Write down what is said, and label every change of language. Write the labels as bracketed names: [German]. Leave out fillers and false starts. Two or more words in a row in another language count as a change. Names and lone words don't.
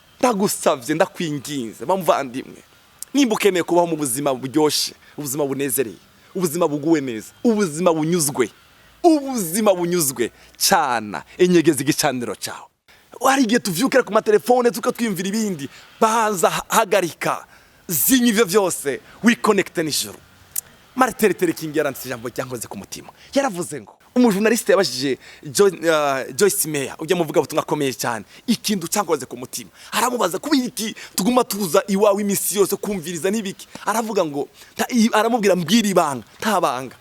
[Rundi] ndagusavye ndakwinginze bamuvandimwe, nimba ukeneye kubaho mu buzima buryoshe, ubuzima bunezereye, ubuzima buguwe neza, ubuzima bunyuzwe cana inyegeza igicaniro cyawe. Wari igihe tuvyukira ku matelefone tukatwimvira ibindi, baza hagarika zimya ivyo vyose, wiconnecte n'ijuru. Martin Luther King yaranditse ijambo ryankoze ku mutima, yaravuze ngo umujournaliste yabashije Joyce Meyer ujya muvuga butumwa akomeye cyane, ikintu cyankoze ku mutima, aramubaza kubira iki tuguma tuza iwawe imisi yose kumviriza nibiki. Aravuga ngo aramubwira mbwira ibanga, ntabanga.